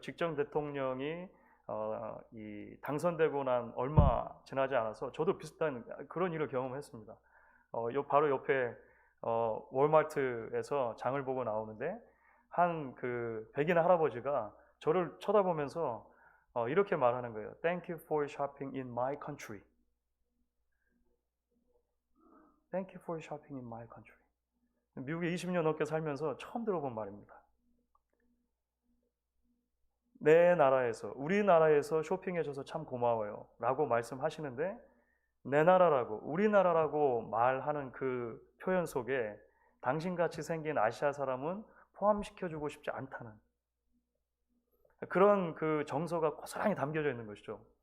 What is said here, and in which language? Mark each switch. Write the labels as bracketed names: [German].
[Korean] 직전 대통령이 이 당선되고 난 얼마 지나지 않아서 저도 비슷한 그런 일을 경험했습니다. 바로 옆에 월마트에서 장을 보고 나오는데 한 그 백인 할아버지가 저를 쳐다보면서 이렇게 말하는 거예요. [English] Thank you for shopping in my country. Thank you for shopping in my country. [Korean] 미국에 20년 넘게 살면서 처음 들어본 말입니다. 내 나라에서, 우리나라에서 쇼핑해줘서 참 고마워요 라고 말씀하시는데 내 나라라고, 우리나라라고 말하는 그 표현 속에 당신같이 생긴 아시아 사람은 포함시켜주고 싶지 않다는 그런 그 정서가 고스란히 담겨져 있는 것이죠.